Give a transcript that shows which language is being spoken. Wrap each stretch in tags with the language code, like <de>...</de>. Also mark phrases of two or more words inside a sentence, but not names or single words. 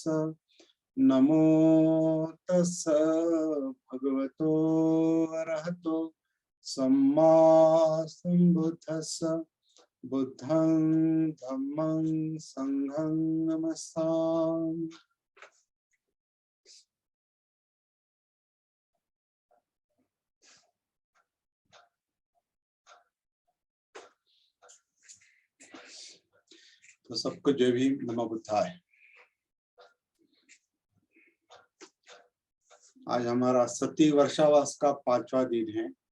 <pi>नमो तस् भगवतो अरहतो सम्मा संबुद्धस्स। बुद्धं धम्मं संघं नमस्सामि।</pi> <hi>तो सबको जय भीम,</hi> <sa>नमो बुद्धाय।</sa> <hi>आज हमारा सती वर्षावास का 5वां दिन है।</hi>